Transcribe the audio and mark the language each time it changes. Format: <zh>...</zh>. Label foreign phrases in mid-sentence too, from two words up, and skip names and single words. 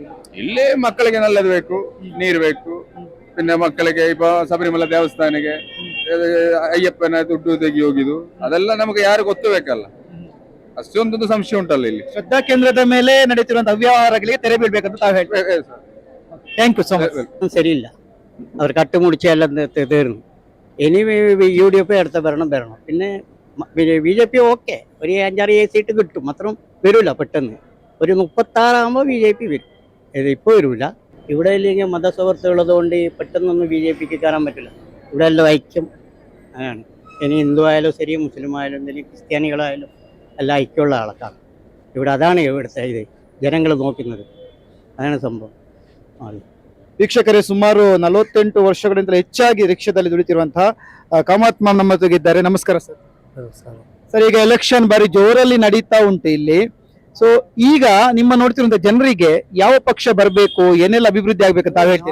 <kn>ಇಲ್ಲಿ ಮಕ್ಕಳಿಗೆ ನಲ್ಲದು ಬೇಕು, ನೀರು ಬೇಕು, പിന്നെ ಮಕ್ಕಳಿಗೆ ಇಪ್ಪ ಶಬರಿಮಲ ದೇವಸ್ಥಾನಕ್ಕೆ ಅಯ್ಯಪ್ಪನ ದುಡ್ಡು ತೆಗಿ ಹೋಗಿದ್ದು ಅದೆಲ್ಲ ನಮಗೆ ಯಾರು ಗೊತ್ತಬೇಕಲ್ಲ, ಅಷ್ಟೊಂದೊಂದು ಸಂಶಯ ಉಂಟಲ್ಲ ಇಲ್ಲಿ. ಶ್ರದ್ಧಾ ಕೇಂದ್ರದ ಮೇಲೆ ನಡೆಯುತ್ತಿರುವಂತಹ ಅವ್ಯವಹಾರಗಳಿಗೆ ತೆರೆ ಬೀಳ್ಬೇಕಂತ ತಾವು ಹೇಳ್ತೀವಿ.</kn> <en>Thank you so much.</en> <ml>സരിയില്ല അവർ കട്ടുമുടിച്ച എല്ലാം തീർന്നു. ഇനി UDF അടുത്ത ഭരണം പിന്നെ BJP ഓക്കെ ഒരു 5-6 സീറ്റ് കിട്ടും, മാത്രം വരില്ല പെട്ടെന്ന്. ഒരു 36 ആകുമ്പോൾ BJP വരും, ഇപ്പോൾ വരില്ല. ഇവിടെ ഇല്ലെങ്കിൽ മതസൗഹൃദം ഉള്ളതുകൊണ്ട് പെട്ടെന്നൊന്നും BJPക്ക് കയറാൻ പറ്റില്ല. ഇവിടെ എല്ലാം ഐക്യം അങ്ങനെയാണ്. ഇനി ഹിന്ദു ആയാലും ശരി, മുസ്ലിം ആയാലും ശരി, ക്രിസ്ത്യാനികളായാലും എല്ലാം ഐക്യമുള്ള ആൾക്കാണ് ഇവിടെ. അതാണ് ഇവിടുത്തെ ഇത് ജനങ്ങൾ നോക്കുന്നത്, അതാണ് സംഭവം.</ml> <kn>ವೀಕ್ಷಕರೇ, ಸುಮಾರು 48 ವರ್ಷಗಳಿಂದ ಹೆಚ್ಚಾಗಿ ರಿಕ್ಷಾದಲ್ಲಿ ದುಡಿತಿರುವಂತಹ ಕಾಮತ್ ಮಾಮ್ ನಮ್ಮ ಜೊತೆಗಿದ್ದಾರೆ. ನಮಸ್ಕಾರ ಸರ್. ಸರ್, ಈಗ ಎಲೆಕ್ಷನ್ ಬಾರಿ ಜೋರಲ್ಲಿ ನಡೀತಾ ಉಂಟು ಇಲ್ಲಿ. ಸೊ ಈಗ ನಿಮ್ಮ ನೋಡ್ತಿರುವಂತ ಜನರಿಗೆ ಯಾವ ಪಕ್ಷ ಬರಬೇಕು, ಏನೆಲ್ಲ ಅಭಿವೃದ್ಧಿ ಆಗ್ಬೇಕಂತ ತಾವು ಹೇಳ್ತೀವಿ?</kn>